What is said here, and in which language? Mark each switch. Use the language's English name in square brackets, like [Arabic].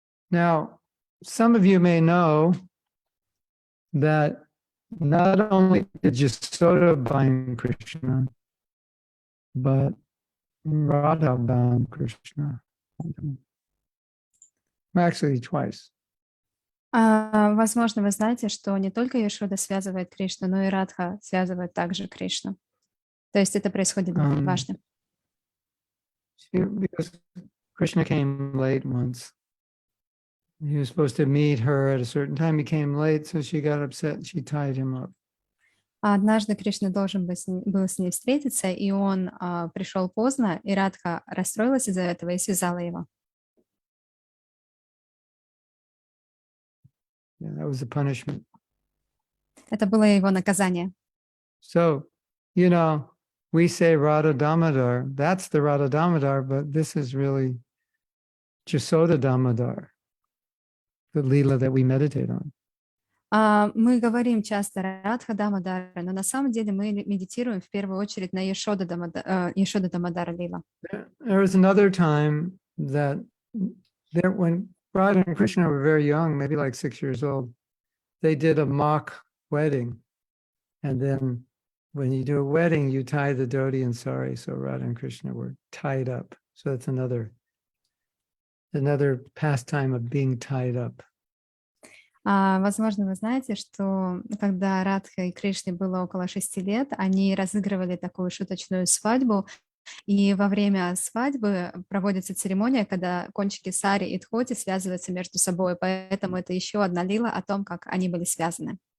[English] Now, some of you may know that not only did Yasoda bind Krishna, but Radha bound Krishna. Actually, twice. [Russian] Возможно, вы знаете, что не только Яшода связывает Кришну, но и Радха связывает также Кришну. То есть это происходит дважды. [English] Because Krishna came late once. He was supposed to meet her at a certain time. He came late, so she got upset and she tied him up. [Russian] А однажды Кришна должен был с ней встретиться, и он пришел поздно, и Радха расстроилась из-за этого и связала его. [English] Yeah, that was the punishment. [Russian] Это было его наказание. [English] So, we say Radha Damodar. That's the Radha Damodar, but this is really Yasoda Damodar, the Leela that we meditate on. [Russian] Мы говорим часто Радха Дамодара, но на самом деле мы медитируем в первую очередь на Яшода Дамодара Лила. [English] There was another time that when Radha and Krishna were very young, maybe like 6 years old, they did a mock wedding. And then when you do a wedding, you tie the dhoti and sari. So Radha and Krishna were tied up. So that's another pastime of being tied up. [Russian] Возможно, вы знаете, что когда Радха и Кришне было около 6 лет, они разыгрывали такую шуточную свадьбу, и во время свадьбы проводится церемония, когда кончики сари и дхоти связываются между собой, поэтому это еще одна лила о том, как они были связаны.